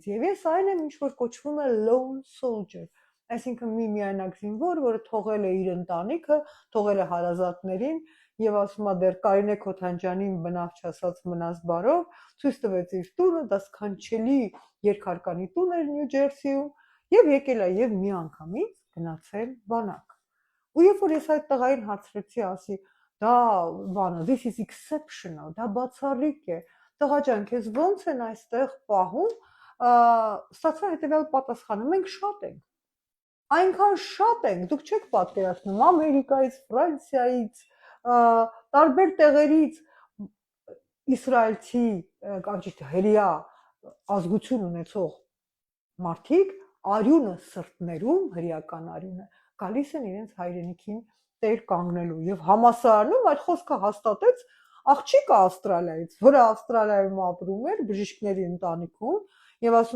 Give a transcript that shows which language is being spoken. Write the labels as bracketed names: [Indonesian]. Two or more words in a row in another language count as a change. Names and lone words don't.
[Armenian] եւ ես այն եմ ինչ որ կոչվում է [English] lone soldier, [Armenian] այսինքն մի միայնակ զինվոր, որը թողել է իր ընտանիքը, թողել է հարազատներին եւ ասում է դեռ Կարինե Քոթանջյանին բնավ չասած մնաս բարով, ցույց տվեց իր տունը, դա սքանչելի երկհարկանի տուն էր Նյու Ջերսիում եւ եկել է եւ մի անգամից գնացել բանակ։ Ու երբ որ ես այդ տղային հարցրեցի, ասի, դա բանը, [English] this is exceptional, [Armenian] դա բացառիկ է, տղա ջան, քեզ ո՞նց են այստեղ պահում, ստացա հետեւյալ պատասխանը, մենք շատ ենք։ Այնքան շատ ենք, դուք չեք պատկերացնում, Ամերիկայից, Ֆրանսիայից, տարբեր տեղերից իսրայելցի կանչիկ հրեա ազգություն ունեցող մարդիկ արյունը սրտներում, հրեական արյունը գալիս են իրենց հայրենիքին տեր կանգնելու եւ համասարանում այդ խոսքը հաստատեց աղջիկը Ավստրալիայից, որը Ավստրալիայում ապրում էր բժիշկների ընտանիքում եւ ասում